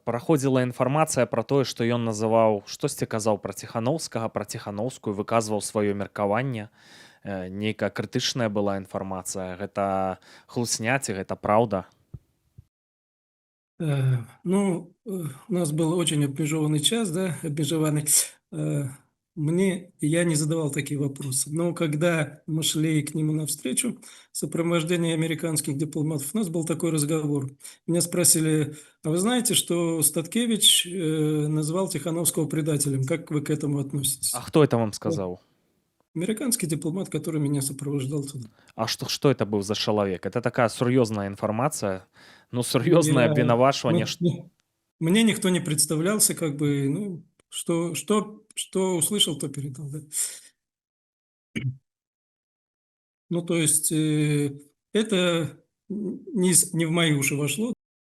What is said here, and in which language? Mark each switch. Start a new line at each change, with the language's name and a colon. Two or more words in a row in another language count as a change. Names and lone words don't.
Belarusian: праходзіла інфармацыя пра тое, што ён называў штосьці казаў пра Ціханаўскага, пра Ціханаўскую, выказваў сваё меркаванне. Нейкая крытычная была інфармацыя. Гэта хлусня ці гэта праўда?
Russian: У нас был очень обмежеванный час, да, обмежеванный. Я не задавал такие вопросы. Но когда мы шли к нему навстречу в сопровождении американских дипломатов, у нас был такой разговор. Меня спросили: а вы знаете, что Статкевич назвал Тихановского предателем? Как вы к этому А относитесь? хто это вам Вот.
Belarusian: сказаў?
Russian: Американский дипломат, который меня сопровождал туда.
Belarusian: А што это быў за чалавек?
Russian: Это такая
Belarusian: сур'ёзная інфармацыя, ну, сур'ёзнае Я, абвінавачванне.
Russian: мне никто не представлялся, как бы, что услышал, то передал, да. То есть это не в мои уши вошло.